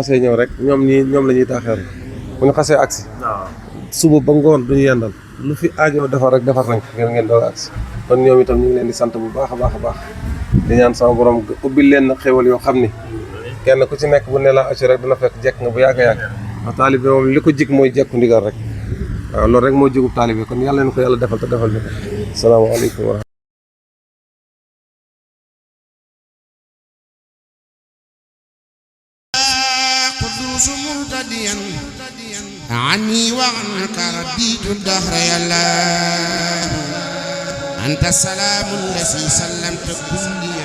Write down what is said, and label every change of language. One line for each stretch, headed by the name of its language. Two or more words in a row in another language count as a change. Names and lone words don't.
Wolof: xasee ñëw rek ñoom la ñuy taaxeer bu ñu xasee agsi suba ba ngoon duñu yendal lu fi aajo defar rek defar nañ ko ngeen doog agsi kon ñoom itam ñu ngi leen di sant bu baax a baax di ñaan sama borom ubbil leen na xéwal yoo xam ni kenn ku ci nekk bu ne la acci rek dina fekk jekk nga bu yàgg ndax taalibe moom li ko jig mooy jekku ndigal rek waaw loolu rek moo jigub taalibe kon yàlla leen ko yàlla defal te defal ñu ko salaamaaleykum wa
Arabic: قدوس مرتديا عني وعنك ربيت الدهر يا الله أنت السلام الذي سلمت كل